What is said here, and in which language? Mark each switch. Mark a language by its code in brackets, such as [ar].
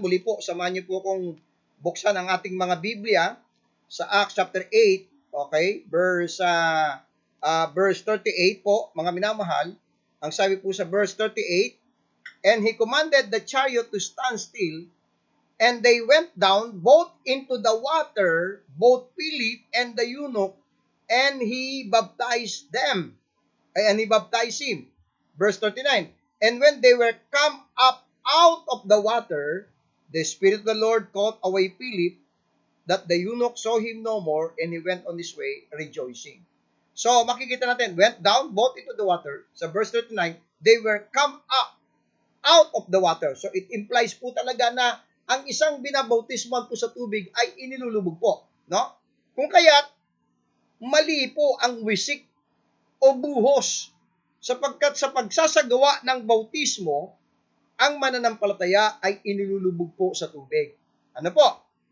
[tl] Muli po, samahan niyo po kung buksan ang ating mga Biblia sa Acts chapter 8, okay, verse 38 po, mga minamahal. Ang sabi po sa [en] verse 38, and he commanded the chariot to stand still, and they went down both into the water, both Philip and the eunuch, and he baptized them. And he baptized him. Verse 39, and when they were come up out of the water, the Spirit of the Lord caught away Philip, that the eunuch saw him no more, and he went on his way rejoicing. [tl] So, makikita natin, [en] went down both into the water. [tl] Sa verse 39, [en] they were come up out of the water. [tl] So, [en] it implies [tl] po talaga na ang isang binabautisman po sa tubig ay inilulubog po. No? Kung kaya't, mali po ang wisik o buhos, sapagkat sa pagsasagawa ng bautismo, ang mananampalataya ay inilulubog po sa tubig. Ano po?